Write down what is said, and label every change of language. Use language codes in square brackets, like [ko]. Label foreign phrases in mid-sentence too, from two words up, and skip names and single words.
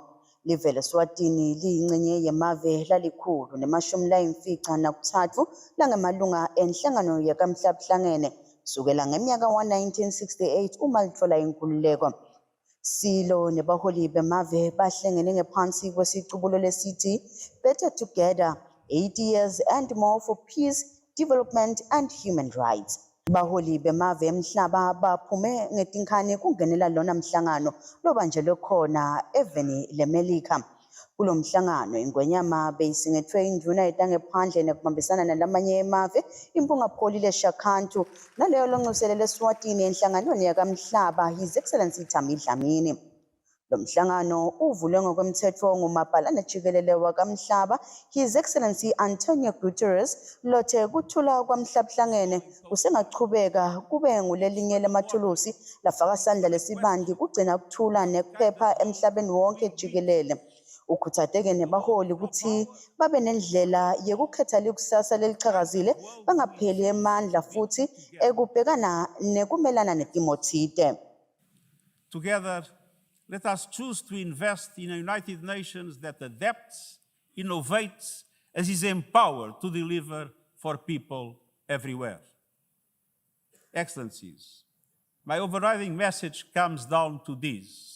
[ss] Live leSwatini liyingcenye yemave lalikhulu nemashumi layimfica nakuthathu langemalunga enhlangano yakamhlaba hlangene sukela ngeminyaka 1968 uma litfola inkululeko. Silo nebaholi bemave bahlengene ngephansi kwesicubulo lesithi [en] Better Together, 80 years and more for peace, development and human rights. [ss] Baholi bemave emhlaba baphume ngetinkhani kungenela lona mhlangano lobanjelwe khona eveni leMelika. Kulo mhlangano ingwenyama beyisingethwe induna yetangephandle nekubambisana nalamanye emave impungapholi leShakhantu naleyo lonxuselele eSwatini enhlanganweni yakamhlaba [en] His Excellency [ss] Thami Dlamini. Lo mhlangano uvulwe ngokwemtsetfo ngumabhalane jikelele wakamhlaba [en] His Excellency [ss] Antonio Guterres lothe kuthula kwamhlaba hlangene kusengachubeka kube ngulelinye lemathulusi lafaka sandla lesibandi kugcina kuthula nekuphepha emhlabeni wonke jikelele. Ukhutsateke nebaholi ukuthi babe nendlela yekukhetha likusasa lelichakazile bangapheli emandla futhi ekubhekana nekumelana netimo tsite. [en] Together, let us choose to invest in a United Nations that adapts, innovates, and is empowered to deliver for people everywhere. Excellencies, my overriding message comes down to this.